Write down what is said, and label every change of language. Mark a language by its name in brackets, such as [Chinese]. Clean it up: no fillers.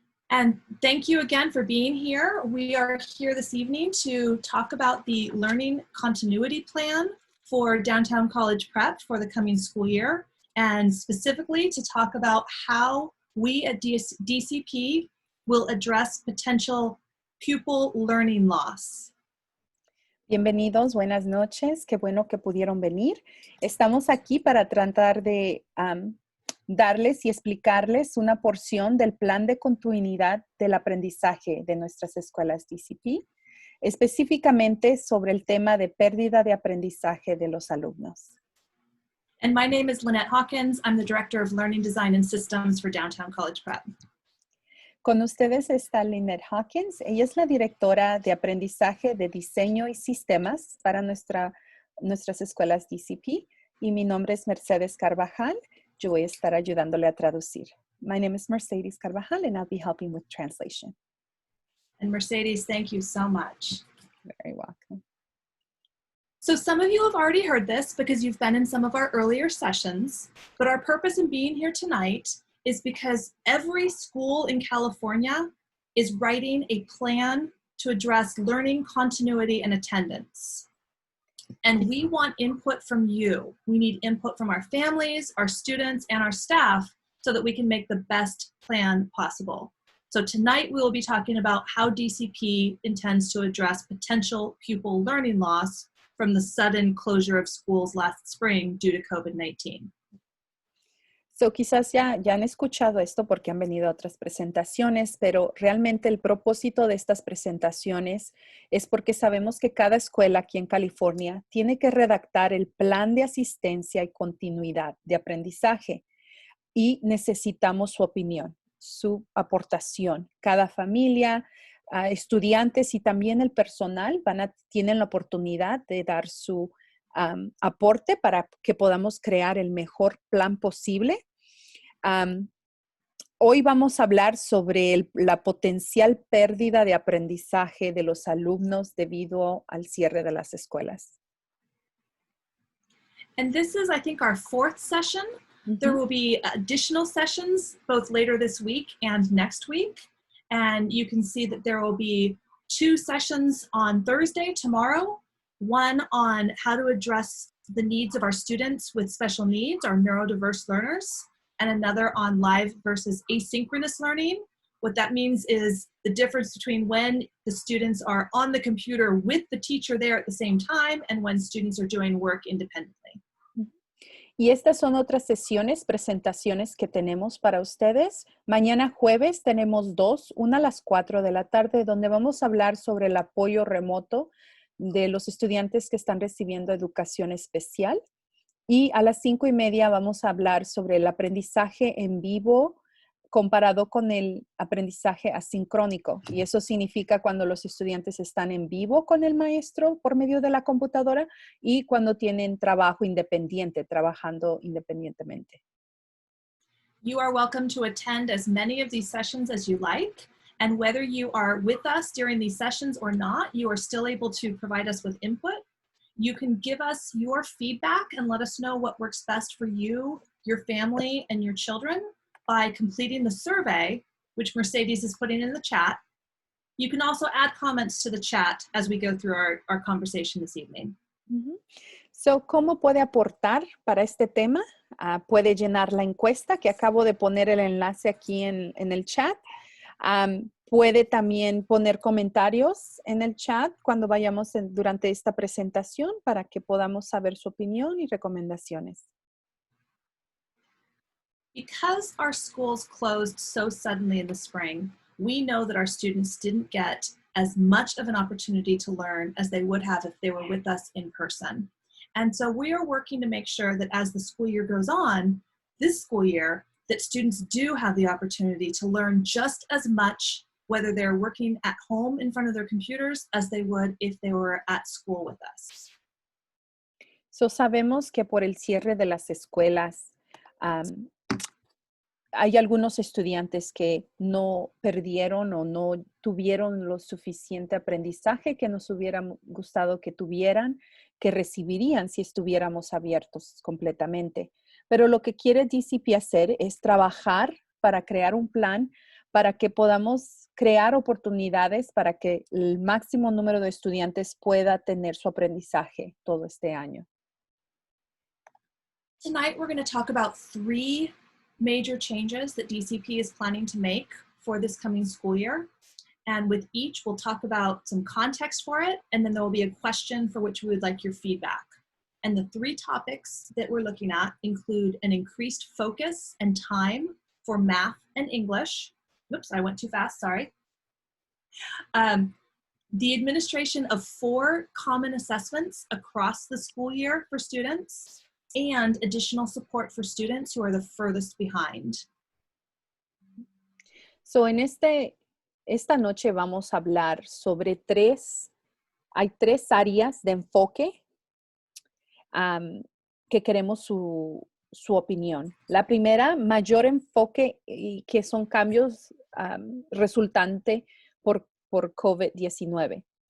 [English] And thank you again for being here. We are here this evening to talk about the Learning Continuity Plan for Downtown College Prep for the coming school year, and specifically to talk about how we at DCP will address potential pupil learning loss. [Spanish] Bienvenidos, buenas noches, qué bueno que pudieron venir. Estamos aquí para tratar de darles y explicarles una porción del plan de continuidad del aprendizaje de nuestras escuelas DCP, específicamente sobre el tema de pérdida de aprendizaje de los alumnos. [English] And my name is Lynette Hawkins. I'm the Director of Learning Design and Systems for Downtown College Prep. [Spanish] Con ustedes está Lynette Hawkins. Ella es la directora de aprendizaje de diseño y sistemas para nuestras escuelas DCP. Y mi nombre es Mercedes Carvajal. Yo voy a estar ayudándole a traducir. [English] My name is Mercedes Carvajal and I'll be helping with translation. And Mercedes, thank you so much. Very welcome. So some of you have already heard this because you've been in some of our earlier sessions, but our purpose in being here tonight is because every school in California is writing a plan to address learning continuity and attendance. And we want input from you. We need input from our families, our students, and our staff so that we can make the best plan possible. So tonight we will be talking about how DCP intends to address potential pupil learning loss from the sudden closure of schools last spring due to COVID-19. [Spanish] So, quizás ya han escuchado esto porque han venido a otras presentaciones, pero realmente el propósito de estas presentaciones es porque sabemos que cada escuela aquí en California tiene que redactar el plan de asistencia y continuidad de aprendizaje y necesitamos su opinión, su aportación. Cada familia, estudiantes y también el personal tienen la oportunidad de dar su aporte para que podamos crear el mejor plan posible. Hoy vamos a hablar sobre la potencial pérdida de aprendizaje de los alumnos debido al cierre de las escuelas. [English] And this is, I think, our fourth session. Mm-hmm. There will be additional sessions both later this week and next week. And you can see that there will be 2 sessions on Thursday, tomorrow, one on how to address the needs of our students with special needs, our neurodiverse learners, and another on live versus asynchronous learning. What that means is the difference between when the students are on the computer with the teacher there at the same time and when students are doing work independently. [Spanish] Y estas son otras presentaciones que tenemos para ustedes. Mañana jueves tenemos 2, una a las 4 de la tarde, donde vamos a hablar sobre el apoyo remoto de los estudiantes que están recibiendo educación especial. Y a las 5:30 vamos a hablar sobre el aprendizaje en vivo comparado con el aprendizaje asincrónico. Y eso significa cuando los estudiantes están en vivo con el maestro por medio de la computadora y cuando tienen trabajo independiente, trabajando independientemente. [English] You are welcome to attend as many of these sessions as you like. And whether you are with us during these sessions or not, you are still able to provide us with input. You can give us your feedback and let us know what works best for you, your family, and your children by completing the survey, which Mercedes is putting in the chat. You can also add comments to the chat as we go through our conversation this evening. Mm-hmm. [Spanish] So, ¿cómo puede aportar para este tema? Puede llenar la encuesta, que acabo de poner el enlace aquí en el chat. Puede también poner comentarios en el chat cuando vayamos durante esta presentación para que podamos saber su opinión y recomendaciones. [English] Because our schools closed so suddenly in the spring, we know that our students didn't get as much of an opportunity to learn as they would have if they were with us in person. And so we are working to make sure that as the school year goes on, this school year, that students do have the opportunity to learn just as much, whether they're working at home in front of their computers, as they would if they were at school with us. [Spanish] So sabemos que por el cierre de las escuelas, hay algunos estudiantes que no perdieron o no tuvieron lo suficiente aprendizaje que nos hubiera gustado que tuvieran, que recibirían si estuviéramos abiertos completamente. Pero lo que quiere DCP hacer es trabajar para crear un plan para que podamos crear oportunidades para que el máximo número de estudiantes pueda tener su aprendizaje todo este año. [English] Tonight, we're going to talk about 3 major changes that DCP is planning to make for this coming school year. And with each, we'll talk about some context for it, and then there will be a question for which we would like your feedback. And the 3 topics that we're looking at include an increased focus and time for math and English. Oops, I went too fast, sorry. The administration of 4 common assessments across the school year for students, and additional support for students who are the furthest behind. [Spanish] So, esta noche vamos a hablar sobre hay 3 áreas de enfoque que queremos su opinión. La primera, mayor enfoque, y que son cambios resultante por COVID-19.